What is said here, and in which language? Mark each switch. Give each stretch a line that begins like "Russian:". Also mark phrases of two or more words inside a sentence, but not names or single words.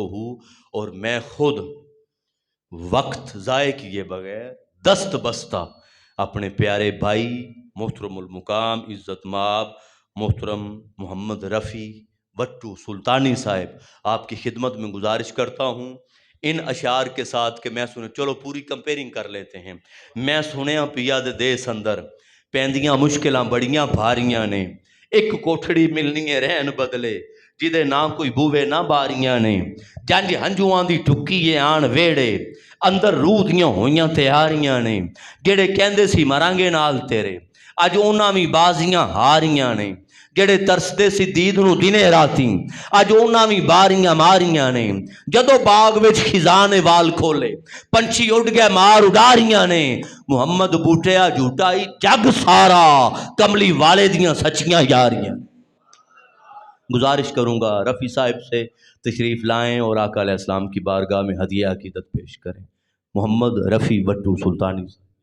Urdu: اور میں خود وقت ضائع کیے بغیر دست بستہ اپنے پیارے بھائی محترم المقام عزت مآب محترم محمد رفیع بٹو سلطانی صاحب آپ کی خدمت میں گزارش کرتا ہوں ان اشعار کے ساتھ کہ میں سنے، چلو پوری کمپیرنگ کر لیتے ہیں۔
Punjabi: میں سنیا پیا دے دیس اندر پیندیاں مشکلاں بڑیاں بھاریاں نے، ایک کوٹھڑی ملنی ہے رہن بدلے جدے نہ کوئی بوے نہ باریاں نے، جنج ہنجواں دی ٹکیے آن ویڑے اندر روح دیاں ہویاں تیاریاں نے، جڑے کہندے سی مرانگے نال تیرے اج اونا بھی بازیاں ہاریاں نے، جڑے ترسدے سی دید نو دنے راتیں اج اونا بھی باریاں ماریاں نے، جدو باغ وچ خزان وال کھولے پنچھی اڑ گئے مار اڈاریاں نے، محمد بوٹیا جھوٹائی جگ سارا کملی والے دیاں سچیاں یاریاں۔
Urdu: گزارش کروں گا رفیع صاحب سے تشریف لائیں اور آقا علیہ السلام کی بارگاہ میں ہدیہ عقیدت پیش کریں۔ محمد رفیع بٹو سلطانی صاحب۔